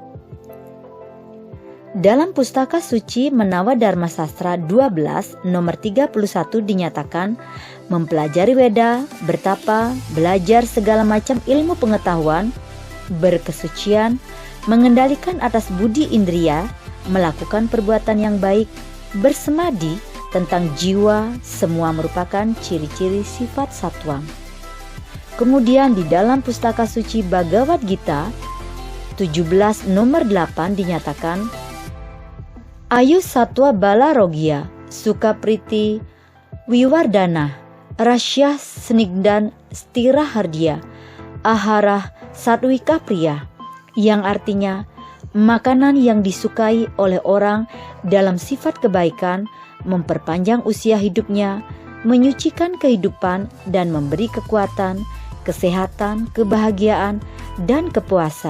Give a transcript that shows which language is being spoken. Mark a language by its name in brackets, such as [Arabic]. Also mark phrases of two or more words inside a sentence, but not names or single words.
[Indonesian] Dalam Pustaka Suci Menawa Dharma Sastra 12 nomor 31 dinyatakan, mempelajari Weda, bertapa, belajar segala macam ilmu pengetahuan, berkesucian, mengendalikan atas budi indria, melakukan perbuatan yang baik, bersemadi tentang jiwa, semua merupakan ciri-ciri sifat satwam. Kemudian di dalam Pustaka Suci Bhagavad Gita 17 nomor 8 dinyatakan, [Sanskrit] आयु सत्त्व बला रोग्य, सुख प्रीति, विवर्धना, रस्याः स्निग्धाः स्थिरा हृद्या, आहाराः सात्त्विक प्रियाः, [Indonesian] yang artinya makanan yang disukai oleh orang dalam sifat kebaikan, memperpanjang usia hidupnya, menyucikan kehidupan, dan memberi kekuatan, kesehatan, kebahagiaan, dan kepuasan.